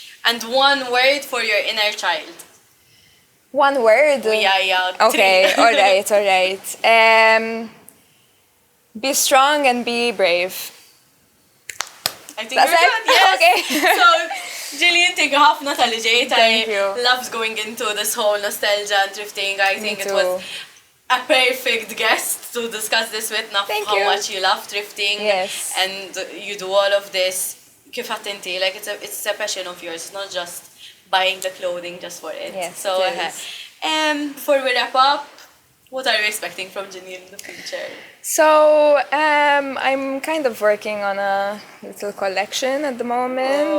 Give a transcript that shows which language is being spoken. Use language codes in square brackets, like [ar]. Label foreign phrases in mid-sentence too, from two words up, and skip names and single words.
[en] And one word for your inner child? One word? Yeah. Okay, alright. Be strong and be brave. I think that's it? Yes. Okay. [mt] So, Gillian, [en] thank you [mt] ħafna tal-li ġejt. [en] Thank you. I loved going into this whole nostalgia and drifting. I think it too. was a perfect guest to discuss this with. Thank how you. much you love drifting. Yes. And you do all of this. [mt] Kif inti, [en] like it's a passion of yours. It's not just buying the clothing just for it. Yes, so, it is. Before we wrap up, what are you expecting from Gillian in the future? So, I'm kind of working on a little collection at the moment.